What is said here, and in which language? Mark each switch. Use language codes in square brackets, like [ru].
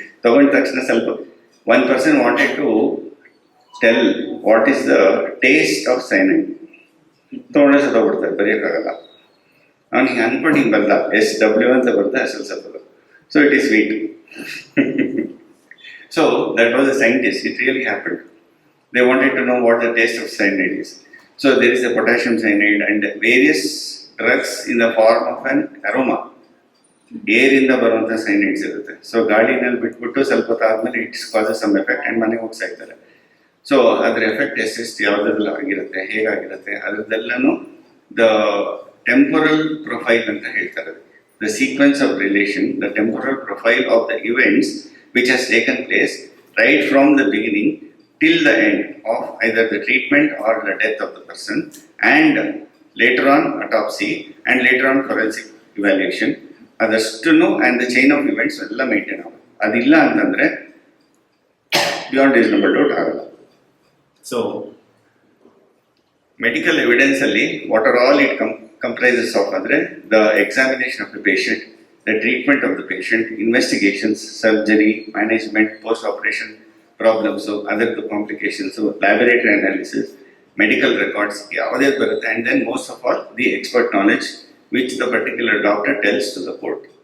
[kn] ತಗೊಂಡ ತಕ್ಷಣ ಸ್ವಲ್ಪ [en] one person wanted to tell what is the taste of cyanide, [kn] ತೊಗೊಂಡ್ರೆ ಸತ್ತೋಗ್ಬಿಡ್ತಾರೆ, ಬರೆಯೋಕ್ಕಾಗಲ್ಲ. ಅವ್ನಿಗೆ ಅನ್ಕೊಂಡು ಹಿಂಗೆ ಬರಲ್ಲ, SW ಅಂತ ಬರ್ತಾ ಅಸಲ್ ಸತ್ತೋದು. [en] So it is sweet. So that was a scientist, it really happened. They wanted to know what the taste of cyanide is. So there is a potassium cyanide and various drugs in the form of an aroma. [kn] Air ಇಂದ ಬರುವಂಥ ಸೈನೈಡ್ಸ್ ಇರುತ್ತೆ. So ಗಾಳಿನಲ್ಲಿ ಬಿಟ್ಬಿಟ್ಟು ಸ್ವಲ್ಪ ಹೊತ್ತು ಆದಮೇಲೆ [en] it's causes some effect and [kn] ಮನೆಗೆ ಹೋಗಿ ಸಾಯ್ತಾರೆ. ಸೊ ಅದರ ಎಫೆಕ್ಟ್ ಎಷ್ಟು ಯಾವುದೆಲ್ಲ ಆಗಿರುತ್ತೆ, ಹೇಗಾಗಿರುತ್ತೆ, ಅದರದ್ದೆಲ್ಲನೂ ದ ಟೆಂಪೊರಲ್ ಪ್ರೊಫೈಲ್ ಅಂತ ಹೇಳ್ತಾರೆ. [en] the sequence of relation, the temporal profile of the events which has taken place right from the beginning till the end of either the treatment or the death of the person, and later on autopsy and later on forensic evaluation, [kn] ಅದಷ್ಟನ್ನು [en] and the chain of events [kn] ಎಲ್ಲ maintain ಆಗುತ್ತೆ. ಅದಿಲ್ಲ ಅಂತಂದರೆ beyond reasonable doubt ಆಗಲ್ಲ. So medical ಎವಿಡೆನ್ಸಲ್ಲಿ [en] what are all it comprises of ಅಂದರೆ the examination of the patient, the treatment of the patient, investigations, surgery, management, post operation problems, ಅದರದ್ದು complications, laboratory analysis, medical records [kn] ಯಾವುದೇ ಬರುತ್ತೆ, [en] And then most of all the expert knowledge which the particular doctor tells to the court.